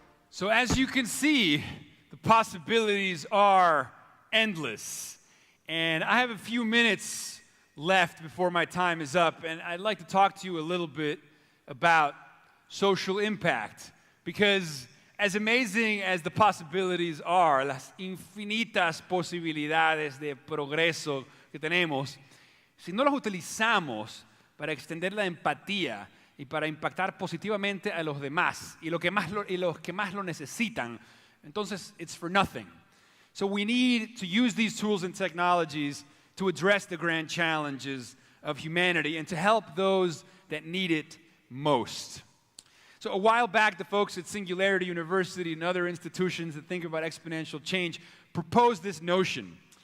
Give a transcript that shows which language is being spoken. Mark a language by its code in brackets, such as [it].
[en] So as you can see, the possibilities are endless. And I have a few minutes left before my time is up, and I'd like to talk to you a little bit about social impact. Because as amazing as the possibilities are, [es] las infinitas posibilidades de progreso que tenemos, si no las utilizamos para extender la empatía y para impactar positivamente a los demás y los que más lo necesitan, entonces [en] it's for nothing. So we need to use these tools and technologies to address the grand challenges of humanity and to help those that need it most. So So a while back, the folks at Singularity University and other institutions that think about exponential change proposed this notion.